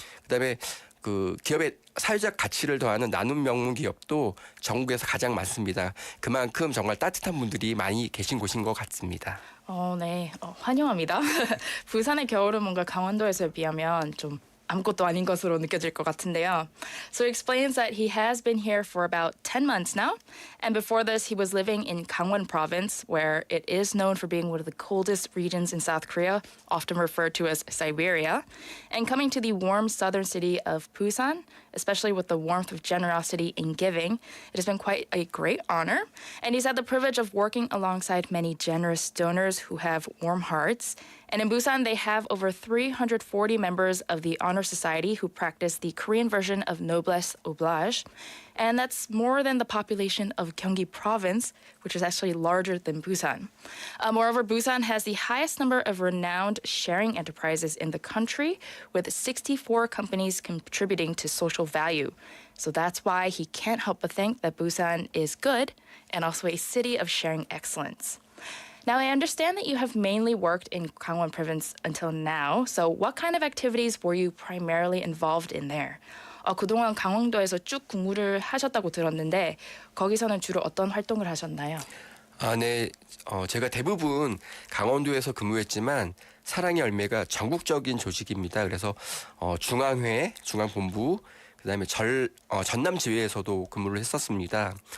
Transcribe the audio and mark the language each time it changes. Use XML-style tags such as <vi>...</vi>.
<ko>그다음에 기업의 사회적 가치를 더하는 나눔 명문 기업도 전국에서 가장 많습니다. 그만큼 정말 따뜻한 분들이 많이 계신 곳인 것 같습니다. 네, 환영합니다. 부산의 겨울은 뭔가 강원도에서에 비하면 좀 아무것도 아닌 것으로 느껴질 것 같은데요.</ko> <en>So he explains that he has been here for about 10 months now. And before this, he was living in Gangwon province, where it is known for being one of the coldest regions in South Korea, often referred to as Siberia. And coming to the warm southern city of Busan, especially with the warmth of generosity in giving, it has been quite a great honor. And he's had the privilege of working alongside many generous donors who have warm hearts. And in Busan, they have over 340 members of the Honor Society who practice the Korean version of noblesse oblige. And that's more than the population of Gyeonggi province, which is actually larger than Busan. Moreover, Busan has the highest number of renowned sharing enterprises in the country, with 64 companies contributing to social value. So that's why he can't help but think that Busan is good and also a city of sharing excellence. Now, I understand that you have mainly worked in Gangwon province until now. So what kind of activities were you primarily involved in there?</en> <ko>그동안 강원도에서 쭉 근무를 하셨다고 들었는데 거기서는 주로 어떤 활동을 하셨나요? 네. 제가 대부분 강원도에서 근무했지만 사랑의 열매가 전국적인 조직입니다. 그래서 중앙회, 중앙본부, 그다음에 전남 지회에서도 근무를 했었습니다.</ko>